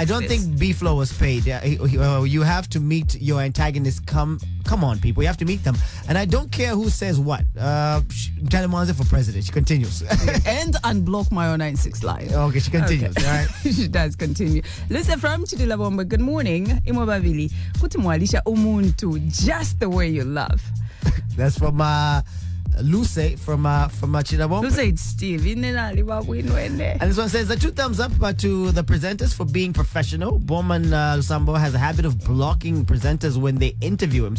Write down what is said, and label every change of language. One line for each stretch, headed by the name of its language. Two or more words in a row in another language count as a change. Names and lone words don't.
English: I don't think B-Flow was paid. You have to meet your antagonists. Come on, people. You have to meet them. And I don't care who says what. Mtale Mwanza for president. She continues. And unblock my 096 line. Okay, she continues. Okay. All right. She does continue. Listen, from Chidila Bomba, good morning.
Bemba: Imobabili. Kuti mwalisha umuntu
English: just the way you love. That's from Luce from Chinabomba. Luce, it's Steve. And this one says, 2 thumbs up to the presenters for being professional. Bowman Lusambo has a habit of blocking presenters when they interview him.